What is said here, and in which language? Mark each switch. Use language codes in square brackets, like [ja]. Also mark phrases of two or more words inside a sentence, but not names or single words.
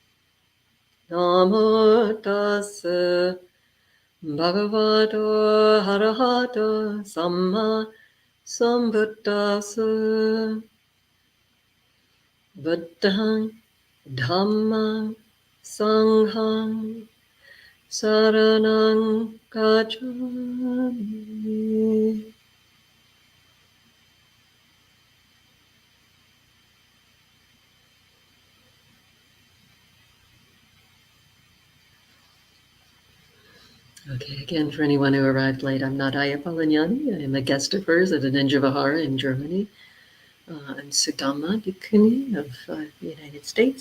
[pi] Namo tassa bhagavato arahato samma sambuddhassa. Buddhang Dhammang Sanghang Saranang Gacchami. [en] Okay, again, for anyone who arrived late, I'm not Ayyā Sudhamma. I am a guest of hers at Anenja Vihara in Germany. I'm Sudhamma, Bhikkhunī of the United States.